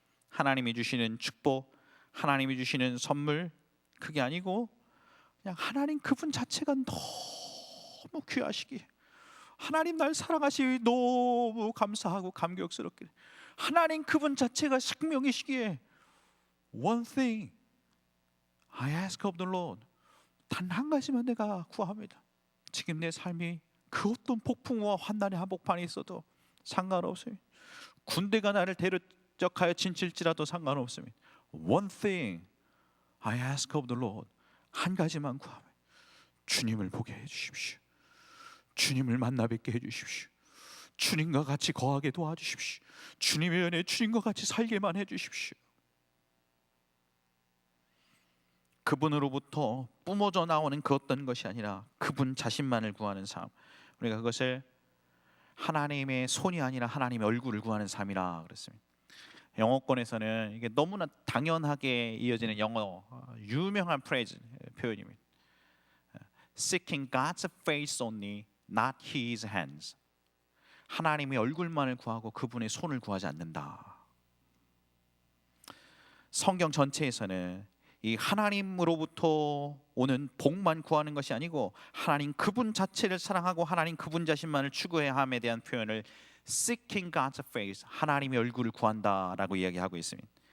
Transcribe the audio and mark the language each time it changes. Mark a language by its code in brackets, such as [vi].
[ko] 하나님이 주시는 축복, 하나님이 주시는 선물, 그게 아니고 그냥 하나님 그분 자체가 너무 귀하시기에, 하나님 날 사랑하시기 너무 감사하고 감격스럽게, 하나님 그분 자체가 생명이시기에 [en] One thing I ask of the Lord, [ko] 단 한 가지만 내가 구합니다. 지금 내 삶이 그 어떤 폭풍과 환난의 한복판에 있어도 상관없습니다. 군대가 나를 대적하여 진칠지라도 상관없습니다. [en] One thing I ask of the Lord, [ko] 한 가지만 구합니다. 주님을 보게 해주십시오. 주님을 만나 뵙게 해주십시오. 주님과 같이 거하게 도와주십시오. 주님의 은혜, 주님과 같이 살게만 해주십시오. 그분으로부터 뿜어져 나오는 그 어떤 것이 아니라 그분 자신만을 구하는 삶, 우리가 그것을 하나님의 손이 아니라 하나님의 얼굴을 구하는 삶이라 그랬습니다. 영어권에서는 이게 너무나 당연하게 이어지는 영어 유명한 프레이즈, 표현입니다. [en] Seeking God's face only, not His hands. [ko] 하나님의 얼굴만을 구하고 그분의 손을 구하지 않는다. 성경 전체에서는 이 하나님으로부터 오는 복만 구하는 것이 아니고 하나님 그분 자체를 사랑하고 하나님 그분 자신만을 추구해야 함에 대한 표현을 [en] Seeking God's face, [ko] 하나님의 얼굴을 구한다라고 이야기하고 있습니다.